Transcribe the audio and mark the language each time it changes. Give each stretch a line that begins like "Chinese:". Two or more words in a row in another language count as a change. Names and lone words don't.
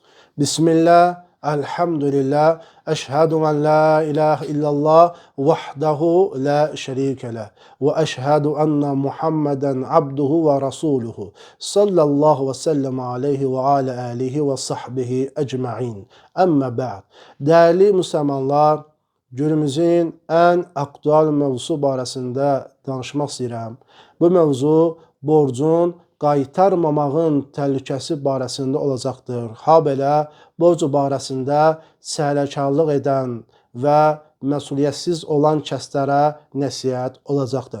Arabic: بسم الله، الحمد لله، أشهد أن لا إله إلا الله وحده لا شريك له، وأشهد أن محمدا عبده ورسوله، صلى الله وسلم عليه وعلى آله وصحبه أجمعين. أما بعد.
Turkish: Değerli Müslümanlar, günümüzün en aktual mevzusu
Azerbaijani: barəsində danışmaq istəyirəm. Bu mevzu borcun qaytarmamağın təhlükəsi barəsində olacaqdır. Habelə borc barəsində səhlənkarlıq edən və məsuliyyətsiz olan kəslərə nəsihət olacaqdır.